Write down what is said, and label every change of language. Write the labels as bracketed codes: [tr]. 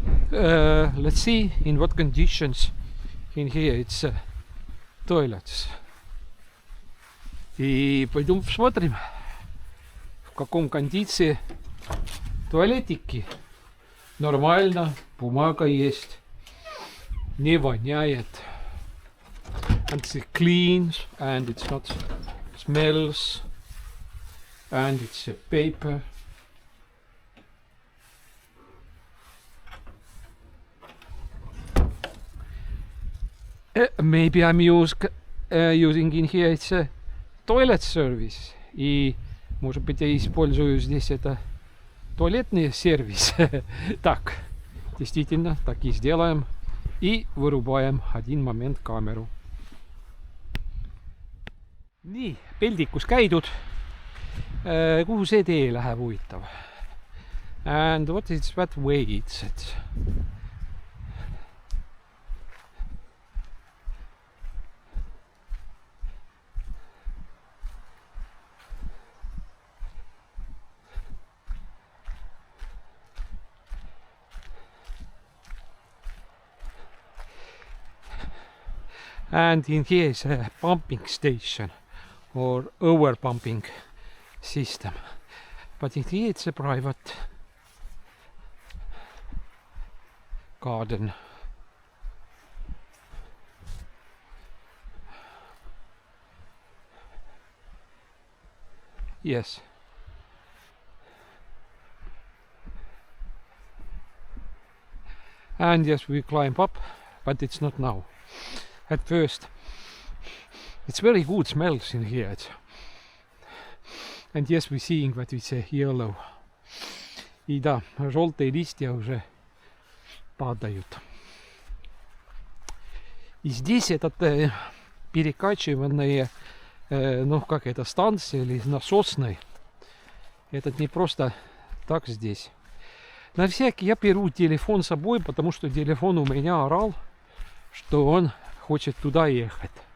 [en] Let's see in what conditions in here it's toilets. [ru] И пойдем посмотрим, в каком кондиции туалетики. Нормально, бумага есть, не воняет. [en] And it's clean and it's not smells and it's a paper. Maybe I'm using in here it's a toilet service. И, может быть, я использую здесь это туалетный сервис. [ru] Так, действительно, так и сделаем. И вырубаем один момент камеру. [et] Nii, peldikus käidud. Kuhu see tee läheb huvitav? [en] And what is that way it's at? And in here is a pumping station or over pumping system, but in here it's a private garden. Yes. And yes, we climb up, but it's not now. At first, it's very good smells in here. And yes, we're seeing that it's a yellow. [ru] И да, желтые листья уже падают. И здесь этот перекачиванные, ну как это, станция или насосный. Этот не просто так здесь. На всякий я беру телефон с собой, потому что телефон у меня орал, что он хочет туда ехать.